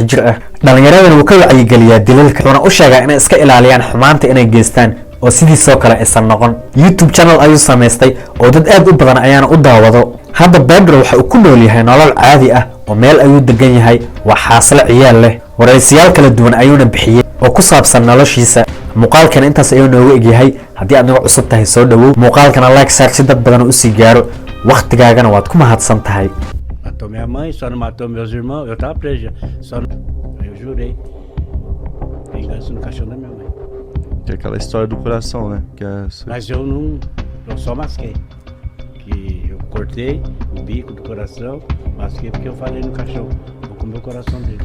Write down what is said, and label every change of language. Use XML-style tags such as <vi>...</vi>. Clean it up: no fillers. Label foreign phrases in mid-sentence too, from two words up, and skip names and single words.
<so>jir ah dhalinyaradana uu ka wacyigeliyaa dilalka wuxuuna u sheegay inay iska ilaaliyaan xumaanta inay geystaan oo sidiisoo kale aysan noqon YouTube channel ayuu sameystay oo dad aad u badan ayaana u daawado hadda Pedro waxa uu ku nool yahay nolol caadi ah oo meel ayuu degan yahay waa xaasle ciyaal leh waraysiyaal kala duwan ayuuna bixiyay oo ku saabsan noloshiisa muuqaalkan intaas ayuu noogu egyahay haddii aad nagu cusub tahay soo dhawow muuqaalkana like saar si dad badan u sii gaaro waqtigaagana waad ku mahadsan tahay</so> <pt>Matou minha mãe, só não matou meus irmãos, eu tava preso, eu jurei vingança no caixão da minha mãe. Que é aquela história do coração, né? Que é... Mas eu só masquei. Que eu cortei o bico do coração, masquei porque eu falei no caixão, vou comer o coração dele.</pt>